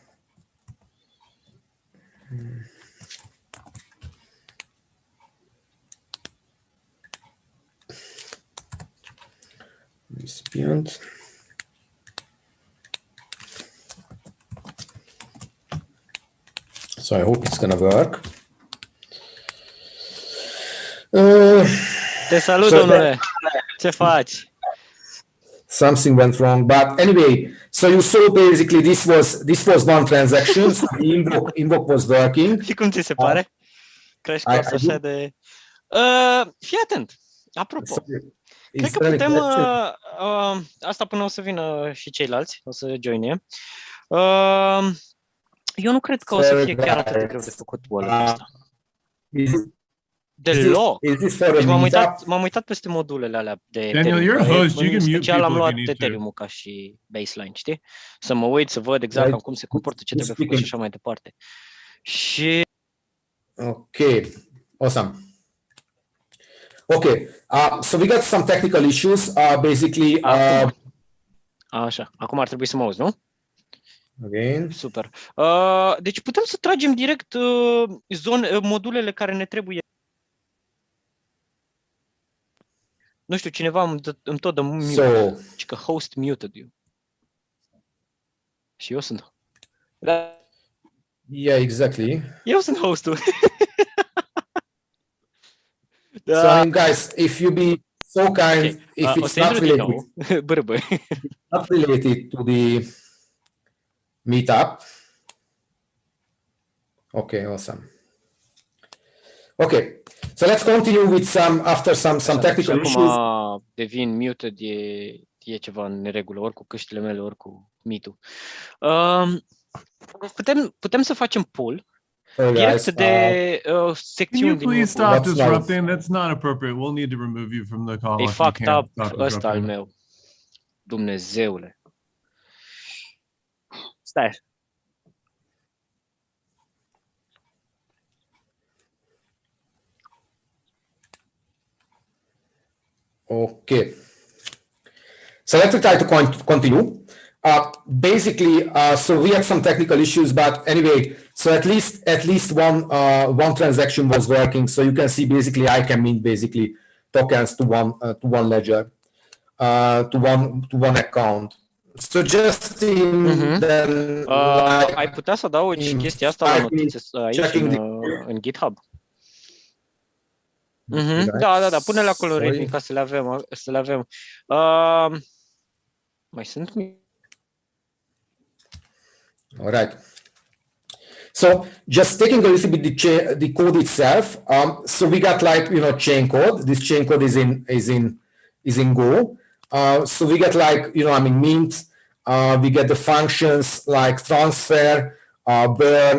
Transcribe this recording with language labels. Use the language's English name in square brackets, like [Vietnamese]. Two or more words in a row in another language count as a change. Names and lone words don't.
[English] Recipient. So I hope it's gonna work. [Romanian] Te salut, domnule. Ce faci? [English] Something went wrong, but anyway, so you saw basically this was one transaction. So the invoke was working. [Romanian] Și cum ți se pare? Crezi că o să așa de... Fii atent. Apropo, cred că putem... asta până o să vină și ceilalți, o să joine. Eu nu cred că o să fie chiar atât de greu de făcut wallet-ul ăsta. Deloc. Deci m-am uitat peste modulele alea de Ethereum. În special am luat Ethereum-ul ca și baseline, știi? Să mă uit, să văd exact cum se comportă, ce trebuie făcut și așa mai departe. Și... [English] Ok, awesome. Okay, so we got some technical issues. Basically, [Romanian] așa, acum ar trebui să mă auzi, nu? [English] Again. [Romanian] Super. Deci putem să tragem direct modulele care ne trebuie. Nu știu, cineva îmi tot dă mute. Și că [English] host muted you. [Romanian] Și eu sunt. [English] Yeah, exactly. [Romanian] Eu sunt hostul. [English] So, guys, if you be so kind, if it's not related to the meetup. Okay, awesome. Okay, so let's continue with some technical issues. [Romanian] Acum devin muted, e ceva în neregulă, ori cu căștile mele, ori cu Meet-ul. Putem să facem pull direct de secțiuni din [English] please stop disrupting? That's not appropriate. We'll need to remove you from the call. [Romanian] E [English] fucked up [Romanian] ăsta al meu. Dumnezeule. Stai. [English] Okay. So let's try to continue. Basically, so we had some technical issues, but anyway, so at least one transaction was working. So you can see basically I can mint basically tokens to one ledger, to one account. So just then, [Romanian] ai putea să adaugi chestia asta la notițe aici în GitHub. Da, pune-le acolo, Redmi, ca să le avem. Mai sunt? [English] All right. So just taking a little bit the code itself. So we got chain code. This chain code is in Go. So we get mint. We get the functions like transfer, burn.